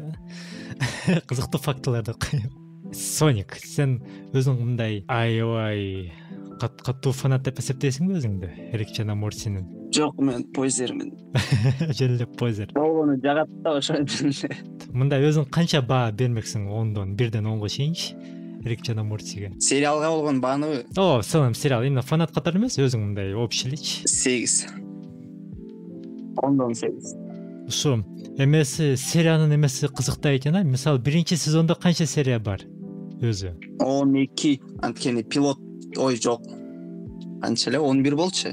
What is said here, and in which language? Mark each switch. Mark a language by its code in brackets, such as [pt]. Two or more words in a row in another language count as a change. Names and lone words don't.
[ky] Кызыктуу фактыларды коём. Соник, сен өзүң мындай аябай каттуу фанат деп эсептейсиңби өзүңдү Рик жана Мортинин? Жок, мен позермин. Жөн эле позер. Болгону жагат да ошон эле. Мындай өзүң канча баа бермексиң 10дон 1ден 10го чейинчи Рик жана Мортиге? Сериалга болгон бааныбы? [ru] В целом сериал, именно [ky] фанат катары эмес, өзүң мындай общий элечи. 8. 10дон 8. Ушу эмеси сериянын эмеси кызыктай экен, мисалы 1-чи сезондо канча серия бар өзү? 12. Анткени пилот жок. Канча эле 11 болчу.